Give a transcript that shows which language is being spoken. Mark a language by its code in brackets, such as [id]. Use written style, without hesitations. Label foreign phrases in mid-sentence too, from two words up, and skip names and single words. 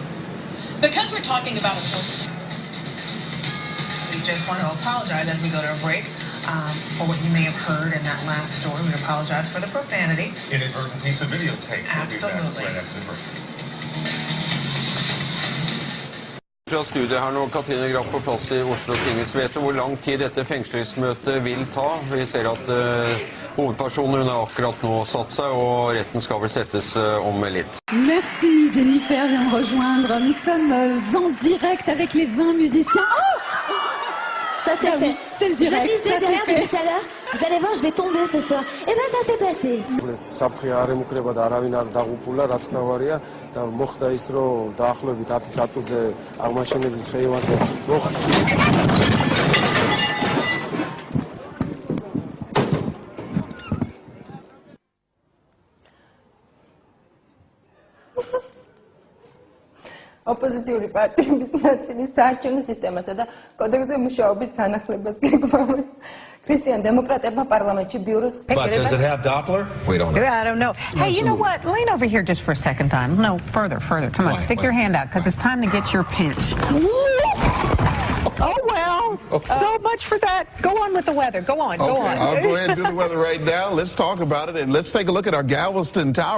[en] Because we're talking about a. We just want to apologize as we go to a break for what you may have heard in that last story. We apologize for the profanity. Inadvertent piece of videotape. Absolutely. We'll be back right after the break. [no] Fra studiet her nå, Katrine Graff på plass I Oslo tinghus. Vet du hvor lang tid dette fengslingsmøtet vil ta? Vi ser at hovedpersonen hun har akkurat nå satt seg, og retten skal vel settes om litt. [fr] Merci Jennifer vient me rejoindre. Nous sommes en direct avec les 20 musiciens. Oh, ça s'est fait. C'est le direct. Je disais derrière depuis tout à l'heure, vous allez voir, je vais tomber ce soir. Et ben ça s'est passé. [ka] საფრთხე არ ემუქრება და არავინ არ დაღუპულა, რაც თავარია და მოხდა ის, რომ დაახლოებით 10 საათზე აღმაშენებლის ხეივანზე ოპოზიციური პარტიების ნაწილის საარჩევნო სისტემასა და კოდექსზე მუშაობის განახლებას გეგმავენ. ქრისტიან დემოკრატებმა პარლამენტში ბიუროს [en] But does it have Doppler? We don't know. I don't know. Hey, you know what? Lean over here just for a second time. No, further. Come on, stick your hand out because it's time to get your pinch. Oh, well. So much for that. Go on with the weather. Go on. I'll go ahead and do the weather right now. Let's talk about it, and let's take a look at our Galveston Tower.